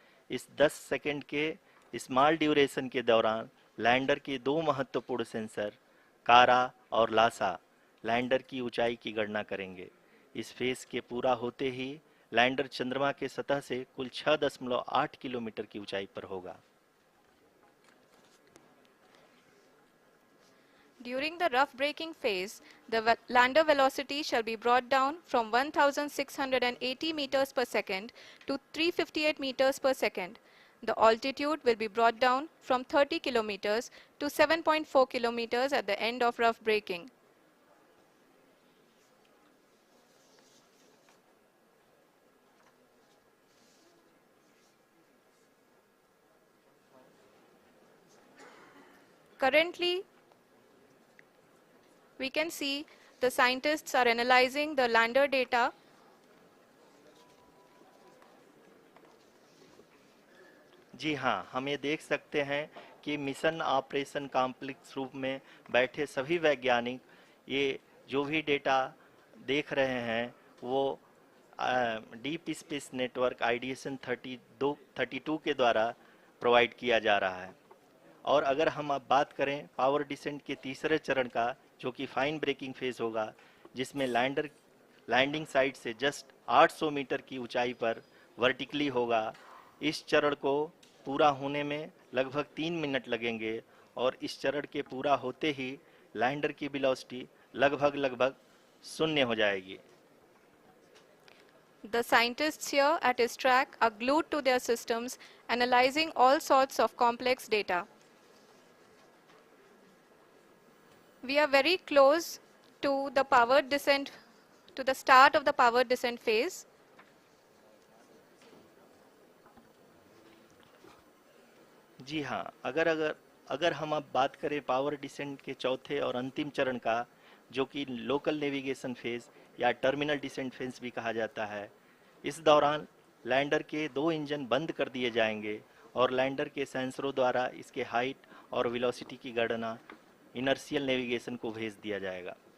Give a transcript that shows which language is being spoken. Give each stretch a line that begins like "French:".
Hindi: इस 10 सेकंड के small duration के दौरान लैंडर के 2 महत्वपूर्ण सेंसर कारा और लासा लैंडर की ऊंचाई की गणना करेंगे। इस फेज के पूरा होते ही लैंडर चंद्रमा के सतह से कुल 6.8 किलोमीटर की ऊंचाई पर होगा।
English: During the rough braking phase, the lander velocity shall be brought down from 1680 meters per second to 358 meters per second. The altitude will be brought down from 30 kilometers to 7.4 kilometers at the end of rough braking. Currently, we can see the scientists are analyzing the lander data.
Hindi: जी हाँ, हम ये देख सकते हैं कि mission operation complex रूप में बैठे सभी वैज्ञानिक ये जो भी डेटा देख रहे हैं वो डीप स्पेस नेटवर्क आईडीएसन 32 के द्वारा प्रोवाइड किया जा रहा है। और अगर हम अब बात करें पावर डिसेंट के तीसरे चरण का, जो कि फाइन ब्रेकिंग फेज होगा, जिसमें लैंडिंग साइट से जस्ट 800 मीटर की ऊंचाई पर वर्टिकली होगा। इस चरण को पूरा होने में लगभग 3 मिनट लगेंगे और इस चरण के पूरा होते ही लैंडर की वेलोसिटी लगभग शून्य हो जाएगी।
English: The scientists here at ISRO are glued to their systems, analyzing all sorts of complex data. We are very close to the power descent, to the start of the power descent phase.
Hindi: जी हाँ, अगर हम अब बात करें power descent के चौथे और अंतिम चरण का, जो कि लोकल नेविगेशन फेज या टर्मिनल डिसेंट फेज भी कहा जाता है, इस दौरान लैंडर के 2 इंजन बंद कर दिए जाएंगे और लैंडर के सेंसरों द्वारा इसके हाइट और वेलोसिटी की गणना इनर्शियल नेविगेशन को भेज दिया जाएगा।